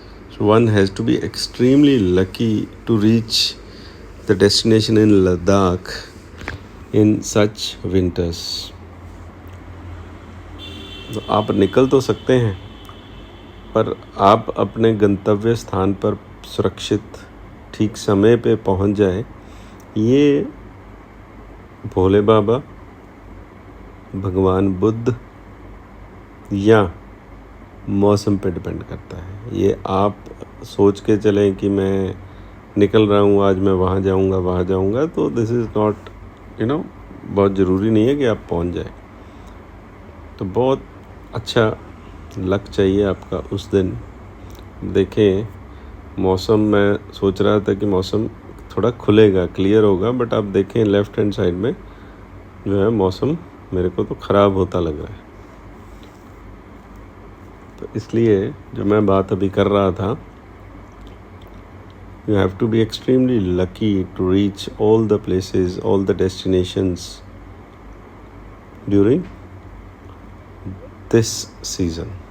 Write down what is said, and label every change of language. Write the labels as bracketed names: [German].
[English] So one has to be extremely lucky to reach the destination in Ladakh in such winters. [Hindi] तो आप निकल तो सकते हैं, पर आप अपने गंतव्य स्थान पर सुरक्षित ठीक समय पे पहुंच जाए, ये भोले बाबा, भगवान बुद्ध या मौसम पे डिपेंड करता है। ये आप सोच के चलें कि मैं निकल रहा हूँ, आज मैं वहाँ जाऊँगा, तो [English] this is not [Hindi] बहुत ज़रूरी नहीं है कि आप पहुँच जाए। तो बहुत अच्छा लक चाहिए आपका उस दिन। देखें मौसम, मैं सोच रहा था कि मौसम थोड़ा खुलेगा, क्लियर होगा, बट आप देखें लेफ़्ट हैंड साइड में जो है मौसम मेरे को तो ख़राब होता लग रहा है। तो इसलिए जो मैं बात अभी कर रहा था, [English] you have to be extremely lucky to reach all the places, all the destinations during this season.